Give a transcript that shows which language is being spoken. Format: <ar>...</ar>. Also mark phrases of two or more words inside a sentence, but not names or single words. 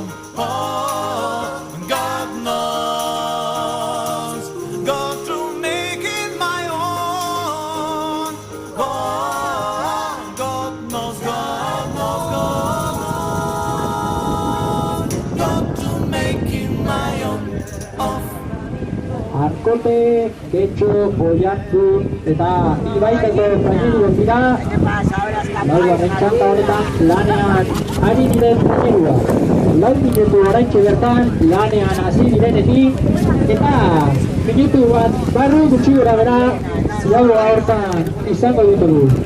<en>Oh, God knows, got to make it my own. Oh, God knows, got to make it my own.</en> <eu>Arkote, Getxo, Oiartzun eta Ibaikako traineruak dira. Laugarren txanda honetan lanean ari diren trainerua. 4 minutu oraintxe bertan lanean hasi direnetik eta minutu bat barru gutxi gora bera ziagoa hortan izango ditugu.</eu>